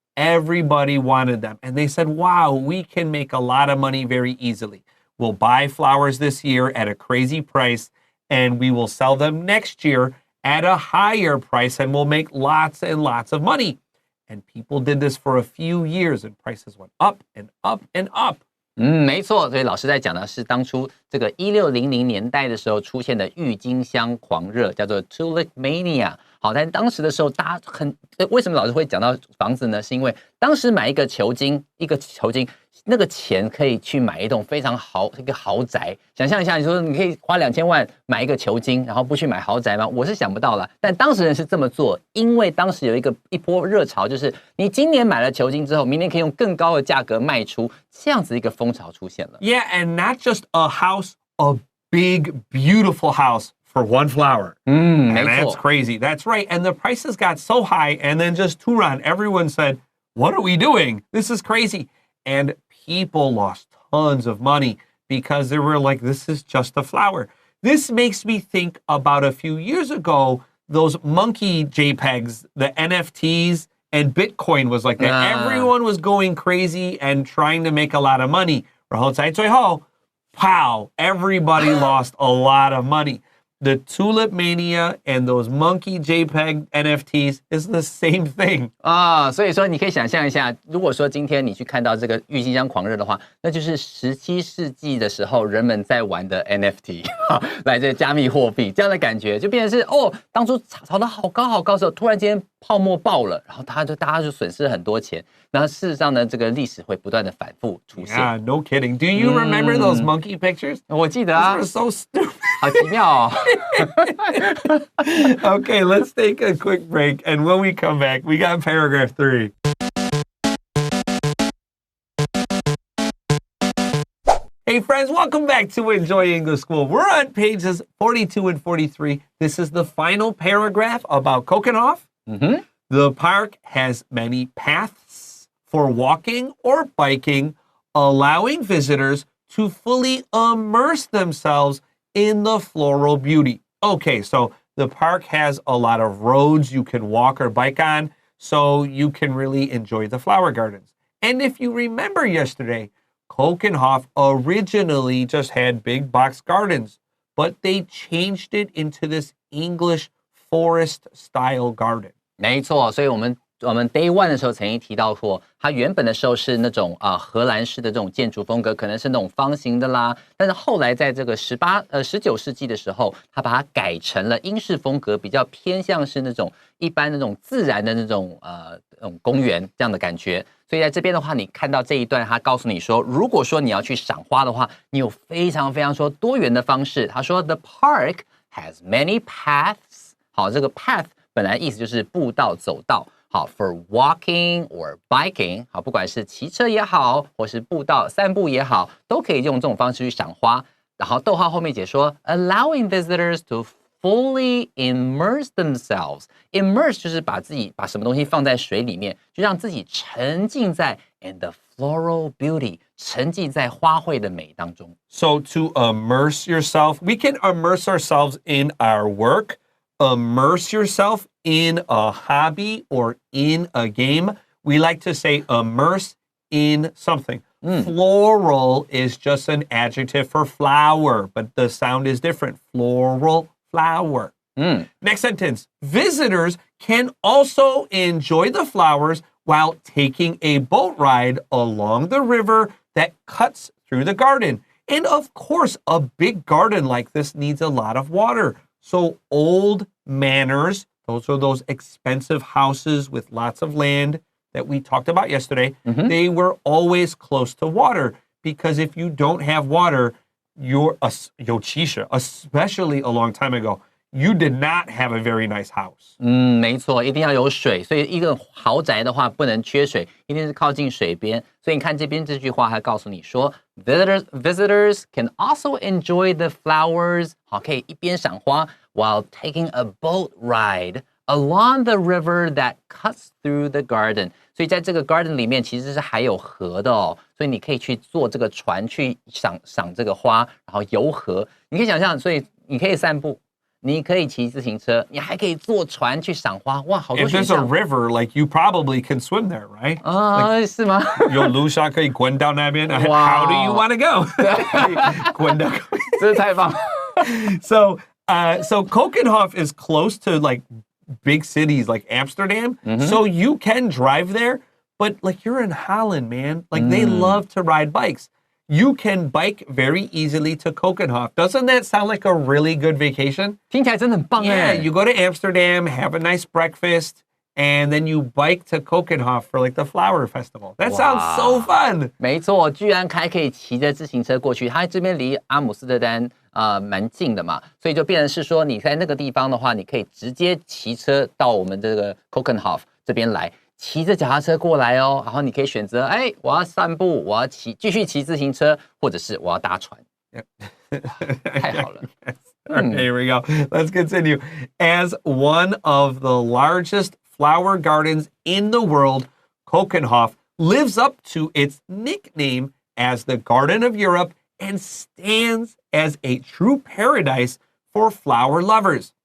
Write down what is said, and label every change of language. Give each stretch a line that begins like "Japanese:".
English: Everybody wanted them. And they said, wow, we can make a lot of money very easily. We'll buy flowers this year at a crazy price and we will sell them next year at a higher price and we'll make lots and lots of money. And people did this for a few years and prices went up and up and up.
Chinese: 没错，所以老师在讲的是当初这个1600年代的时候出现的郁金香狂热，叫做 Tulip Mania。好，但当时的时候，大家为什么老师会讲到房子呢？是因为当时买一个球金，那个钱可以去买一个豪宅。想象一下，你说你可以花2000万买一个球金，然后不去买豪宅吗？我是想不到了。但当时人是这么做，因为当时有一波热潮，就是你今年买了球金之后，明年可以用更高的价格卖出，这样子一个风潮出现了。
English: Yeah, and not just a house, a big, beautiful house for one flower. And that's crazy. That's right. And the prices got so high, and then just Turan, everyone said, what are we doing? This is crazy. And people lost tons of money because they were like, this is just a flower. This makes me think about a few years ago, those monkey JPEGs, the NFTs, and Bitcoin was like that. Everyone was going crazy and trying to make a lot of money.
Chinese: 然后在最后,
English: pow, everybody lost a lot of money. The tulip mania and those monkey JPEG NFTs is the same thing.
Chinese: 所以说你可以想象一下，如果说今天你去看到这个郁金香狂热的话，那就是17世纪的时候人们在玩的 NFT， 来自加密货币这样的感觉，就变成是当初炒得好高好高的时候，突然间泡沫爆了，然后大家就损失很多钱。然后事实上呢，这个历史会不断的反复出现。
English: Yeah, no kidding. Do you remember those monkey pictures?
Chinese: 我记得啊。
English: Those are so stupid.
Chinese: 好奇妙哦。
English: Okay, let's take a quick break, and when we come back, we got paragraph 3. Hey friends, welcome back to Enjoy English School. We're on pages 42 and 43. This is the final paragraph about Keukenhof. The park has many paths for walking or biking, allowing visitors to fully immerse themselves in the floral beauty. Okay, so the park has a lot of roads you can walk or bike on, so you can really enjoy the flower gardens. And if you remember yesterday, Keukenhof originally just had big box gardens, but they changed it into this English forest-style garden.
Chinese: 没错，所以我们 Day 1的时候曾经提到过，它原本的时候是那种荷兰式的这种建筑风格，可能是那种方形的啦。但是后来在这个19世纪的时候，它把它改成了英式风格，比较偏向是那种一般那种自然的那种公园这样的感觉。所以在这边的话，你看到这一段，它告诉你说，如果说你要去赏花的话，你有非常非常说多元的方式。他说
English: ，The park has many paths。
Chinese: 好，这个 path 本来意思就是步道、走道。好 ，
English: for walking or biking，
Chinese: 好，不管是骑车也好，或是步道散步也好，都可以用这种方式去赏花。然后逗号后面解说
English: ，allowing visitors to fully immerse themselves。
Chinese: immerse 就是把什么东西放在水里面，就让自己沉浸在
English: in the floral beauty，
Chinese: 沉浸在花卉的美当中。
English: So to immerse yourself, we can immerse ourselves in our work. Immerse yourself in a hobby or in a game. We like to say immerse in something. Floral is just an adjective for flower, but the sound is different. Floral, flower. Next sentence. Visitors can also enjoy the flowers while taking a boat ride along the river that cuts through the garden. And of course, a big garden like this needs a lot of water. So old manors, those are those expensive houses with lots of land that we talked about yesterday. They were always close to water because if you don't have water, especially a long time ago, you did not have a very nice house.
Chinese: 没错，一定要有水，所以一个豪宅的话不能缺水，一定是靠近水边。所以你看这边这句话，还告诉你说
English: ，visitors can also enjoy the flowers，
Chinese: 好，可以一边赏花
English: while taking a boat ride along the river that cuts through the garden。
Chinese: 所以在这个 garden 里面其实是还有河的哦，所以你可以去坐这个船去赏这个花，然后游河。你可以想象，所以你可以散步。你可以骑自行车，你还可以坐船去赏花，哇，好多选项。
English: If there's a river, like you probably can swim there, right?
Chinese: 是吗？有路上可以滚到那边。
English: How do you want to go?
Chinese: 滚到，真是太棒了。
English: So Keukenhof is close to like big cities like Amsterdam, so you can drive there. But like you're in Holland, man, like they love to ride bikes. you can bike very easily to Keukenhof. Doesn't that sound like a really good vacation?
Chinese: 听起来真的很棒
English: Yeah, you go to Amsterdam, have a nice breakfast, and then you bike to Keukenhof for like the flower festival. That sounds so fun.
Chinese: 没错，居然还可以骑着自行车过去。它这边离阿姆斯特丹蛮近的嘛，所以就变成是说你在那个地方的话，你可以直接骑车到我们这个 Keukenhof 这边来。骑着脚踏车过来哦，然后你可以选择，哎，我要散步，我要继续骑自行车，或者是我要搭船。太好了。
English: Okay, here we go. Let's continue. As one of the largest flower gardens in the world, Keukenhof lives up to its nickname as the Garden of Europe and stands as a true paradise for flower lovers.